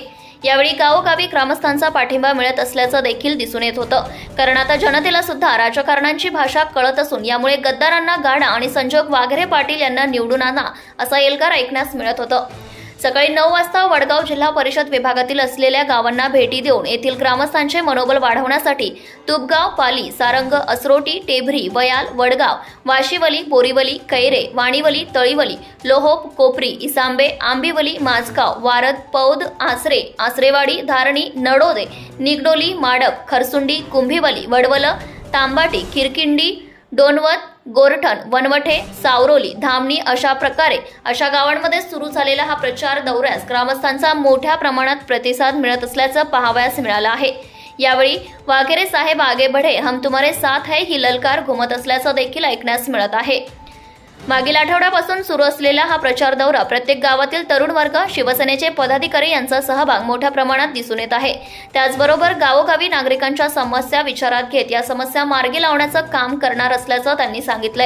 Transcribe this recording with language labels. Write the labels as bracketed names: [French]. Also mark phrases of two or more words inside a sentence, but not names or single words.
[Marathi] यावेळी गावोगावी ग्रामस्थांचा पाठिंबा मिळत असल्याचं देखील दिसून येत होतं, कारण आता जनतेला सुद्धा राजकारणांची भाषा कळत असून यामुळे गद्दारांना गाडा आणि संजोग वाघेरे पाटील यांना निवडून आणा असा एल्गार ऐकण्यास मिळत होतं। सकाळी 9 वाजता वडगाव जिल्हा परिषद विभागातील असलेल्या गावांना भेटी देऊन येथील ग्रामस्थांचे मनोबल वाढवण्यासाठी तुपगाव, पाली, सारंग, असरोटी, टेभरी, वयाल, वडगाव, वाशीवली, बोरीवली, कैरे, वाणीवली, तळीवली, लोहोप, कोपरी, इसांबे, आंबिवली, माझगाव, वारद, पौद, आसरे, आसरेवाडी, धारणी, नडोदे, निगडोली, माडप, खरसुंडी, कुंभिवली, वडवल, तांबाटी, किरकिंडी, डोनवत, गोरठण, वनवठे, सावरोली, धामणी अशा प्रकारे अशा गावांमध्ये सुरू झालेला हा प्रचार दौऱ्यास ग्रामस्थांचा मोठ्या प्रमाणात प्रतिसाद मिळत असल्याचं पाहावयास मिळालं आहे। यावेळी वाघेरे साहेब [Hindi] आगे बढ़े, हम तुम्हारे साथ है [Marathi] ही ललकार घुमत असल्याचं देखील ऐकण्यास मिळत आहे। मागील आठवड्यापासून सुरू असलेला हा प्रचार दौरा प्रत्येक गावातील तरुण वर्ग, शिवसेनेचे पदाधिकारी यांचा सहभाग मोठ्या प्रमाणात दिसून येत आहे। त्याचबरोबर गावोगावी नागरिकांच्या समस्या विचारात घेत या समस्या मार्गी लावण्याचं काम करणार असल्याचं त्यांनी सांगितलंय।